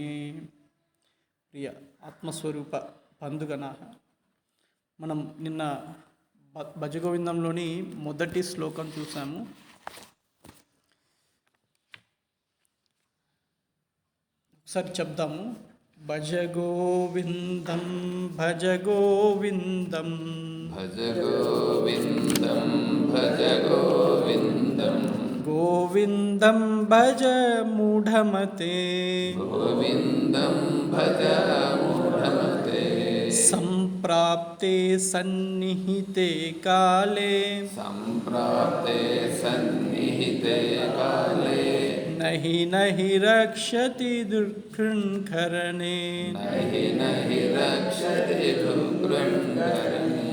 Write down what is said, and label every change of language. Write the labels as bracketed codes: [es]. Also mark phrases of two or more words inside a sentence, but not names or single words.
[te] ప్రియ ఆత్మస్వరూప బంధుగణాః, మనం నిన్న భజగోవిందంలోని మొదటి శ్లోకం చూసాము. ఒకసారి చెప్దాము. [sa] భజ గోవిందం భజ గోవిందం భజ గోవిందం భజ గోవిందం గోవిందం భజ మూఢమతే గోవిందం భజ మూఢమతే సంప్రాప్తే సన్నిహితే కాలే సంప్రాప్తే సన్నిహితే కాలే నహి నహి రక్షతి దుర్గృణ్కరణే నహి రక్షతి దుర్గృణ్కరణే